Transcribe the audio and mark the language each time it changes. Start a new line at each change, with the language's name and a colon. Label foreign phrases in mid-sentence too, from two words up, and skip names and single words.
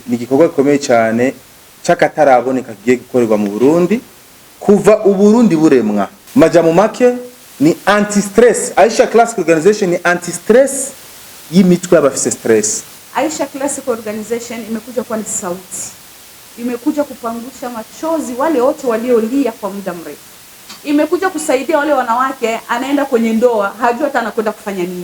Rundi: ni igikorwa gikomeye cyane cy'akataraboneka kigiye gukorerwa mu Burundi kuva uburundi buremwa. Majamu make ni
English: anti stress.
Rundi: Aisha Classic Organization ni
English: anti stress
Rundi: y'imitwe y'abafise stress.
Swahili: Aisha Classic Organization imekuja kwa ni sauti, imekuja kupangusha machozi wale wote waliolia kwa muda mrefu, imekuja kusaidia wale wanawake anaenda kwenye ndoa hajui hata anakwenda kufanya nini.